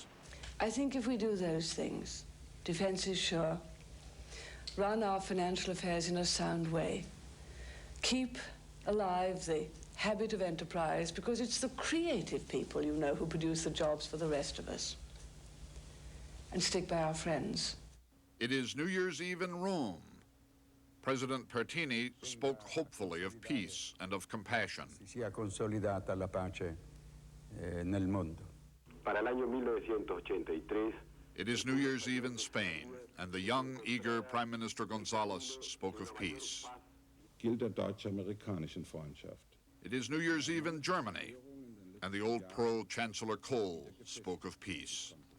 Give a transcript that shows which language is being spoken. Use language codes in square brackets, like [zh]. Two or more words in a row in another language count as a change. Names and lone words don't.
[en] I think if we do those things, defense is sure, run our financial affairs in a sound way, keep alive the habit of enterprise, because it's the creative people, you know, who produce the jobs for the rest of us, and stick by our friends. It is New Year's Eve in Rome. President Pertini spoke hopefully of peace and of compassion. [it] Sia consolidata la pace nel mondo. [es] Para el año 1983. [en] It is New Year's Eve in Spain, and the young, eager Prime Minister González spoke of peace. [de] Gilt der deutsch-amerikanischen Freundschaft. [en] It is New Year's Eve in Germany, and the old pro-Chancellor Kohl spoke of peace.